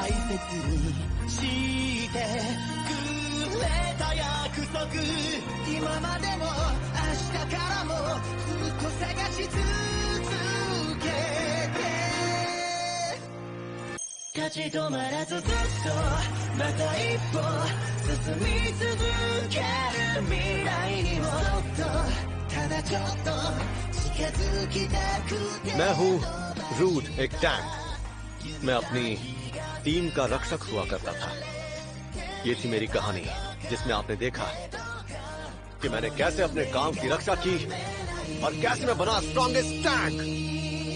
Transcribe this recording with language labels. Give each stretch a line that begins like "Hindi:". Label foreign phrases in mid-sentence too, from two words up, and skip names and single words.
Japanese: 大切にしてくれた約束、今までも明日からもずっと探し続けて、立ち止まらずずっとまた一歩進み続ける未来にもそっとただちょっと近づきたくて。
Hindi: मैं हूँ रूट, एक टैंक। मैं अपनी टीम का रक्षक हुआ करता था। ये थी मेरी कहानी जिसमें आपने देखा कि मैंने कैसे अपने गांव की रक्षा की और कैसे मैं बना
English: strongest tank.